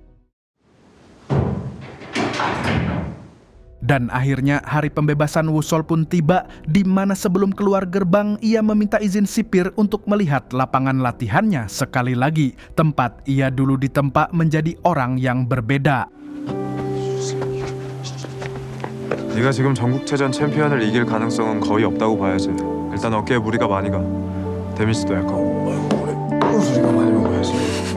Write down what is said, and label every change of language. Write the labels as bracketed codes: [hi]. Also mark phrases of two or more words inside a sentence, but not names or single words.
[id] Dan akhirnya hari pembebasan Woo-sol pun tiba, di mana sebelum keluar gerbang ia meminta izin sipir untuk melihat lapangan latihannya sekali lagi, tempat ia dulu ditempa menjadi orang yang berbeda. [ko] 네가 지금 전국체전 챔피언을 이길 가능성은 거의 없다고 봐야지. 일단 어깨에 무리가 많이 가. 데미지도 약간. 무리가 많이 먹어야지.